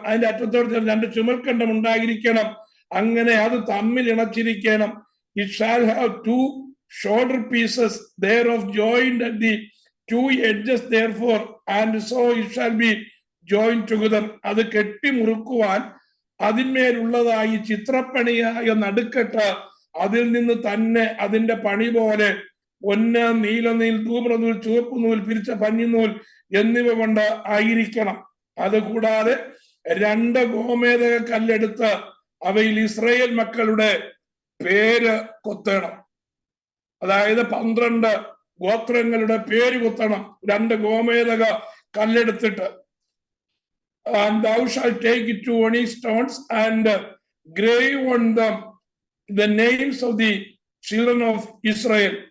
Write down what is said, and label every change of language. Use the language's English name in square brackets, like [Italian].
[Malayalam] അതിന്റെ അറ്റത്തോട് ചേർന്ന് 2 ചുമൽക്കണ്ടം ഉണ്ടായിരിക്കണം. അങ്ങനെ അത് തമ്മിൽ ഇണച്ചിരിക്കണം. [English] It shall have 2 shoulder pieces thereof joined at the two edges therefore, and so it shall be joined together. [Malayalam] അത് കെട്ടിമുറുക്കുവാൻ അതിന്മേലുള്ളതായി ചിത്രപ്പണിയായ നടുക്കെട്ട് അതിൽ നിന്ന് തന്നെ അതിന്റെ പണി പോലെ പൊന്ന്, നീലനീൽ, ധൂമ്രനൂൽ, ചുവപ്പ് നൂൽ, പിരിച്ച പഞ്ഞിനൂൽ എന്നിവ കൊണ്ട് ആയിരിക്കണം. അതുകൂടാതെ 2 ഗോമേദക കല്ലെടുത്ത് അവയിൽ ഇസ്രായേൽ മക്കളുടെ പേര് കൊത്തണം. അതായത് 12 ഗോത്രങ്ങളുടെ പേര് കൊത്തണം 2 ഗോമേദക കല്ലെടുത്തിട്ട്. [English] And thou shalt take 2 onyx stones and grave on them the names of the children of Israel.